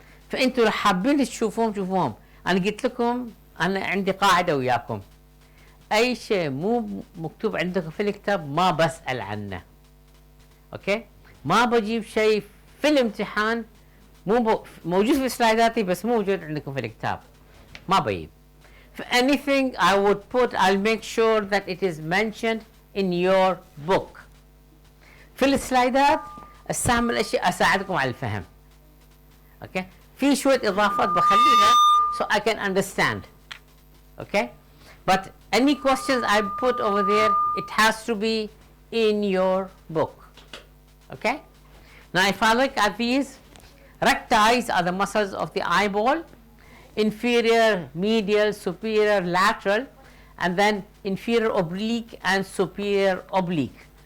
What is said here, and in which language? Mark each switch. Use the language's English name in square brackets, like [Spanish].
[Arabic] فانتوا لو حابين تشوفوهم شوفوهم. انا قلت لكم انا عندي قاعده وياكم، اي شيء مو مكتوب عندكم في الكتاب ما بسال عنه. اوكي. ما بجيب شيء في الامتحان مو موجود في سلايداتي بس مو موجود عندكم في الكتاب، ما بجيب. [English] For anything I would put, I'll make sure that it is mentioned in your book. [Arabic] في السلايدات استعمل اشياء اساعدكم على الفهم. اوكي. في شويه اضافات بخليها [English] so I can understand. Okay. But any questions I put over there, it has to be in your book. Okay. Now if I look at these, recti are the muscles of the eyeball, inferior, medial, superior, lateral, and then inferior oblique and superior oblique.